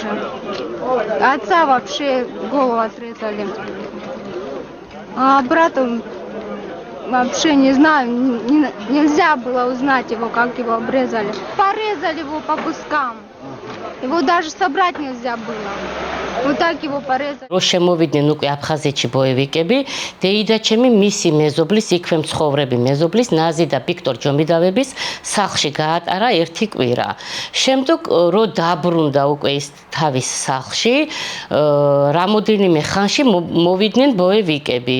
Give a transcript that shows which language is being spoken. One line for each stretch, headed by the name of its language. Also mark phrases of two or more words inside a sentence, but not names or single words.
Russian: Отца вообще голову отрезали. А брата вообще не знаю, нельзя было узнать его, как его обрезали. Порезали его по кускам. Его даже собрать нельзя было. Вот так его порезали.
Georgian: Რო შემოვიდნენ უკვე აფხაზეთში ბოევიკები, დეიდა ჩემი მისი მეზობლის, იქვე მცხოვრები მეზობლის, ნაზი და ვიქტორ ჯომიდავების სახლში გაატარა ერთი კვირა. შემდგომ რო დაბრუნდა უკვე ის თავის სახლში, რამოდენიმე ხანში მოვიდნენ ბოევიკები.